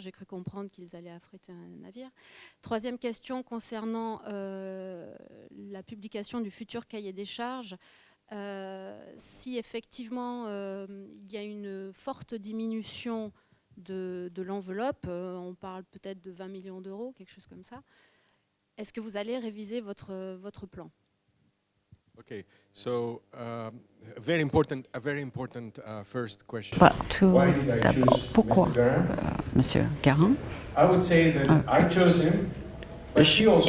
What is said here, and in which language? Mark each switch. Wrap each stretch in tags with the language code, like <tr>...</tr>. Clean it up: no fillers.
<fr>J'ai cru comprendre qu'ils allaient affréter un navire. Troisième question concernant la publication du futur cahier des charges. Si effectivement il y a une forte diminution de l'enveloppe, on parle peut-être de 20 millions d'euros, quelque chose comme ça, est-ce que vous allez réviser votre plan?</fr> <en>Okay, so a very important first question.</en> <fr>Tout d'abord, pourquoi Monsieur Garin?</fr> <en>I would say that I chose him, but he also chose</en>